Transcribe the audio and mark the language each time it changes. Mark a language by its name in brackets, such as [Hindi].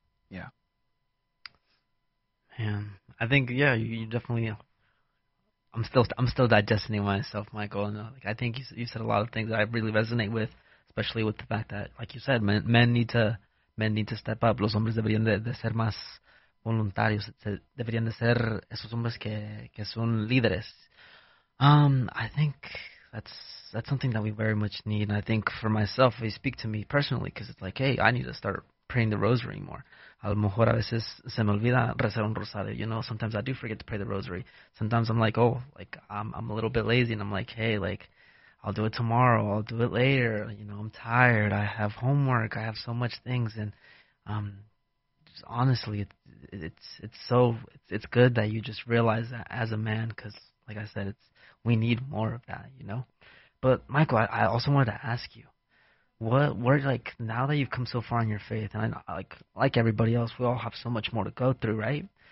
[English] Yeah. Man, I think, you definitely, I'm still digesting myself, Michael. And I think you said a lot of things that I really resonate with, especially with the fact that, like you said, men need to step up. [Spanish] Los hombres deberían de ser más voluntarios. Deberían de ser esos hombres que son líderes. [English] I think that's something that we very much need. And I think for myself, they speak to me personally, because it's like, hey, I need to start praying the rosary more. [Spanish] A lo mejor a veces se me olvida rezar un rosario. [English] Sometimes I do forget to pray the rosary. Sometimes I'm like, I'm a little bit lazy, and I'm like, hey, I'll do it tomorrow. I'll do it later. I'm tired. I have homework. I have so much things. And just honestly, it's good that you just realize that as a man, because like I said, we need more of that, But Michael, I also wanted to ask you, what now that you've come so far in your faith, and like everybody else, we all have so much more to go through, right?